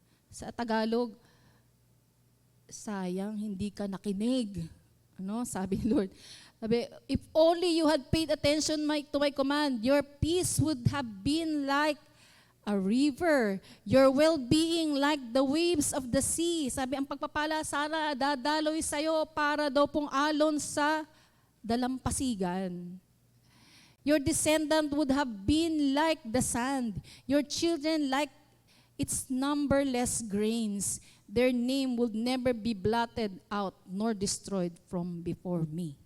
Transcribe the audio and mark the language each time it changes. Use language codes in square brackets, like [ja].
[tl] Sa Tagalog, sayang hindi ka nakinig. Ano? Sabi ni Lord. [en] Sabi, if only you had paid attention to my command, your peace would have been like a river, your well-being like the waves of the sea. [tl] Sabi, ang pagpapala sana dadaloy sa'yo para daw pong alon sa dalampasigan. [en] Your descendant would have been like the sand, your children like its numberless grains. Their name would never be blotted out nor destroyed from before me.